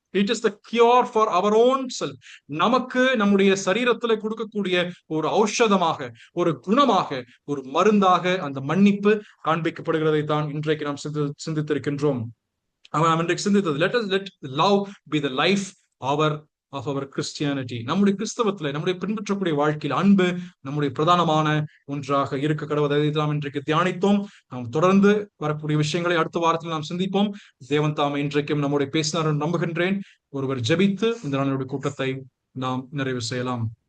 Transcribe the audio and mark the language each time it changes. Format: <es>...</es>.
<en>It is the cure for our own self.</en> <ta>நமக்கு நம்முடைய சரீரத்துல கொடுக்கக்கூடிய ஒரு ஔஷதமாக, ஒரு குணமாக, ஒரு மருந்தாக அந்த மன்னிப்பு காண்பிக்கப்படுகிறதை தான் இன்றைக்கு நாம் சிந்தித்திருக்கின்றோம். நாம் இன்றைக்கு சிந்தித்தது,</ta> <en>let love be the life of our Christianity.</en> <ta>நம்முடைய கிறிஸ்தவத்துல, நம்முடைய பின்பற்றக்கூடிய வாழ்க்கையில் அன்பு நம்முடைய பிரதானமான ஒன்றாக இருக்க கடவுளை நாம் இன்றைக்கு தியானித்தோம். நாம் தொடர்ந்து வரக்கூடிய விஷயங்களை அடுத்த வாரத்தில் நாம் சிந்திப்போம். தேவன் தாமே இன்றைக்கும் நம்முடைய பேசினார் நம்புகின்றேன். ஒருவர் ஜெபித்து இந்த நாளுடைய கூட்டத்தை நாம் நிறைவு செய்யலாம்.</ta>